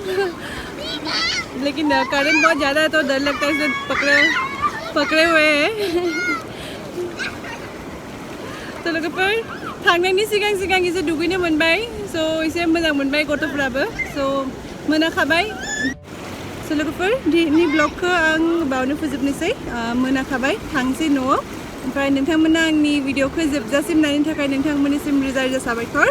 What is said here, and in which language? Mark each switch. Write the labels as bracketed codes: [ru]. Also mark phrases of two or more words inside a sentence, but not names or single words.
[hi] लेकिन करंट बहुत ज़्यादा है तो डर लगता है, इसलिए पकड़े हुए हैं। तो लोगों पर [brx] थांनायनि सिगां इसे दुगैनो मोनबाय, सो इसे मोजां मोनबाय गथ'फ्राबो, सो मोनाखाबाय। सो लोगोफोर दिनैनि ब्लगखौ आं बावनो फोजोबनोसै। मोनाखाबाय, थांसै न'आव। ओमफ्राय नोंथांमोना आंनि भिडिअखौ जोबजासिम नायनो थाखाय नोंथांमोननिसिम रोजा रोजा साबायखर।